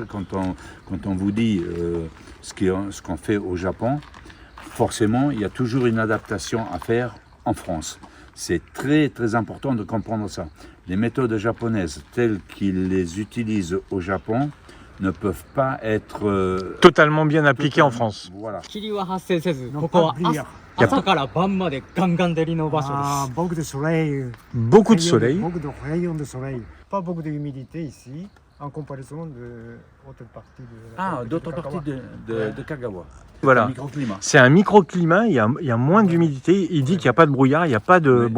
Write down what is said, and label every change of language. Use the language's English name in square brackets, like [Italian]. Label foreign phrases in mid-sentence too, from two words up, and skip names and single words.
[French] Quand on vous dit ce qu'on fait au Japon, forcément, il y a toujours une adaptation à faire en France. C'est très très important de comprendre ça. Les méthodes japonaises telles qu'ils les utilisent au Japon ne peuvent pas être Totalement bien appliqué en France. Voilà. [Japanese] 霧は発生せず、 [French] Non, [Japanese] ここは [French] pas brillard. [Japanese] 朝から晩までガンガン照りの場所 [French] Ah, [Japanese] です。 [French] beaucoup de soleil. Beaucoup de soleil. Beaucoup de rayons de soleil. Pas beaucoup d'humidité ici, en comparaison de d'autres parties de la Ah, de d'autres Kagawa. parties de Kagawa. Voilà. Microclimat. C'est un microclimat, il y a moins d'humidité. Il dit qu'il n'y a pas de brouillard, il n'y a pas de Oui.